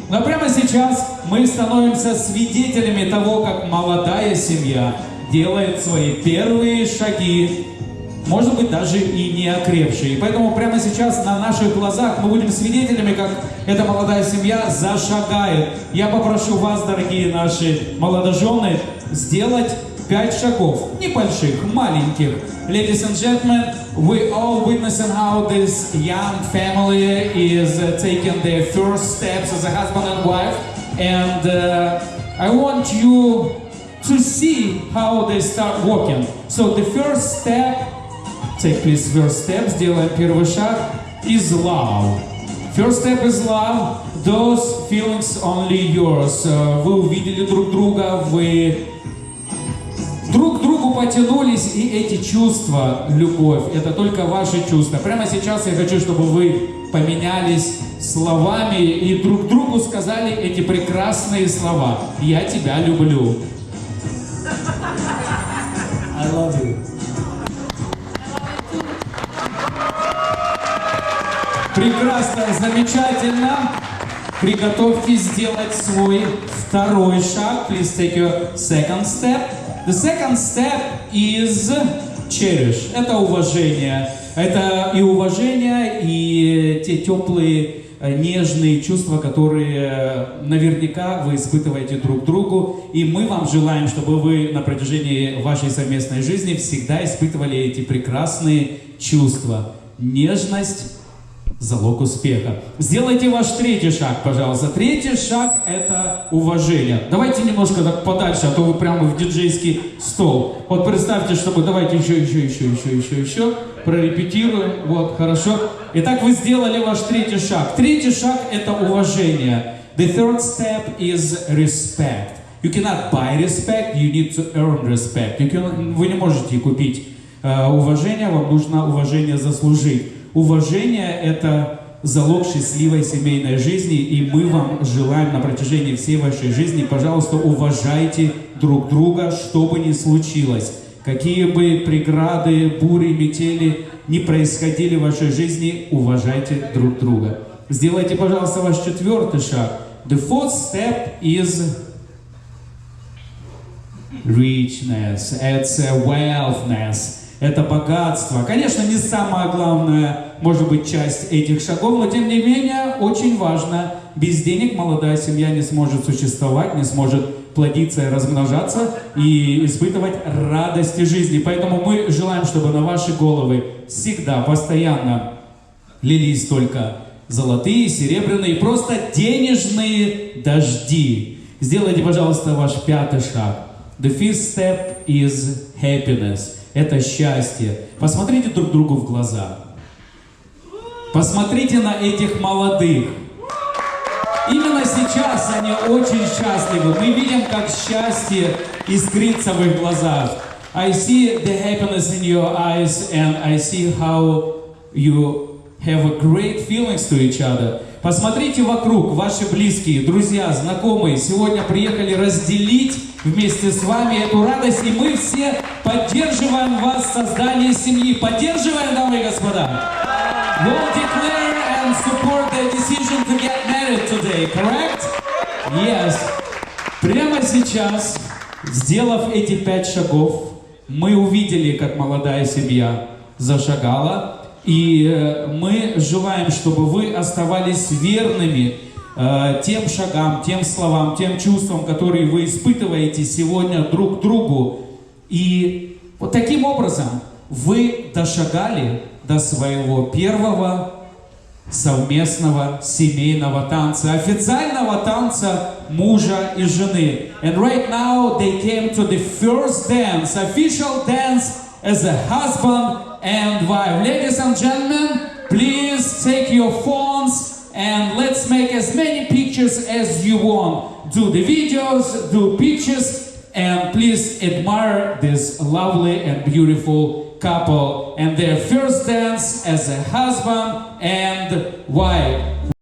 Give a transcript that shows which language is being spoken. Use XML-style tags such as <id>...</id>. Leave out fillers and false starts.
<ru>Но прямо сейчас мы становимся свидетелями того, как молодая семья делает свои первые шаги, может быть, даже и не окрепшие. Поэтому прямо сейчас на наших глазах мы будем свидетелями, как эта молодая семья зашагает. Я попрошу вас, дорогие наши молодожены, сделать 5 шагов, небольших, маленьких.</ru> <en>Ladies and gentlemen, we all witnessing how this young family is taking their first steps as a husband and wife. And I want you to see how they start walking. So the first step, take please first step,</en> <ru>сделаем первый шаг,</ru> <en>is love. First step is love. Those feelings only yours.</en> <ru>Вы увидели друг друга, вы друг к другу потянулись, и эти чувства, любовь, это только ваши чувства. Прямо сейчас я хочу, чтобы вы поменялись словами и друг другу сказали эти прекрасные слова. Я тебя люблю.</ru> <en>I love you.</en> <ru>Прекрасно, замечательно. Приготовьтесь сделать свой второй шаг.</ru> <en>Please take your second step. The second step is cherish.</en> <ru>Это уважение. Это и уважение, и те теплые, нежные чувства, которые наверняка вы испытываете друг к другу. И мы вам желаем, чтобы вы на протяжении вашей совместной жизни всегда испытывали эти прекрасные чувства. Нежность – залог успеха. Сделайте ваш третий шаг, пожалуйста. Третий шаг – это уважение. Давайте немножко так подальше, а то вы прямо в диджейский стол. Вот представьте, чтобы давайте еще. Прорепетируем. Вот, хорошо. Итак, вы сделали ваш третий шаг. Третий шаг – это уважение.</ru> <en>The third step is respect. You cannot buy respect, you need to earn respect.</en> <ru>Вы не можете купить уважение, вам нужно уважение заслужить. Уважение – это залог счастливой семейной жизни, и мы вам желаем на протяжении всей вашей жизни, пожалуйста, уважайте друг друга, что бы ни случилось. Какие бы преграды, бури, метели не происходили в вашей жизни, уважайте друг друга. Сделайте, пожалуйста, ваш четвертый шаг.</ru> <en>The fourth step is richness, it's wealthness.</en> <ru>Это богатство. Конечно, не самая главная, может быть, часть этих шагов, но тем не менее, очень важно. Без денег молодая семья не сможет существовать, не сможет плодиться и размножаться и испытывать радости жизни. Поэтому мы желаем, чтобы на ваши головы всегда, постоянно лились только золотые, серебряные, просто денежные дожди. Сделайте, пожалуйста, ваш пятый шаг.</ru> <en>The fifth step is happiness.</en> <ru>Это счастье. Посмотрите друг другу в глаза. Посмотрите на этих молодых. Именно сейчас они очень счастливы. Мы видим, как счастье искрится в их глазах.</ru> <en>I see the happiness in your eyes, and I see how you have a great feelings to each other.</en> <ru>Посмотрите вокруг, ваши близкие, друзья, знакомые сегодня приехали разделить вместе с вами эту радость, и мы все поддерживаем вас в создании семьи. Поддерживаем, дамы и господа.</ru> <en>We'll declare and support the decision to get married today, correct? Yes.</en> <ru>Прямо сейчас, сделав эти 5 шагов, мы увидели, как молодая семья зашагала, и мы желаем, чтобы вы оставались верными тем шагам, тем словам, тем чувствам, которые вы испытываете сегодня друг к другу. И вот таким образом вы дошагали до своего первого совместного семейного танца, официального танца мужа и жены.</ru> <en>And right now they came to the first dance, official dance as a husband and wife. Ladies and gentlemen, please take your phones and let's make as many pictures as you want. Do the videos, do pictures, and please admire this lovely and beautiful couple and their first dance as a husband and wife.</en>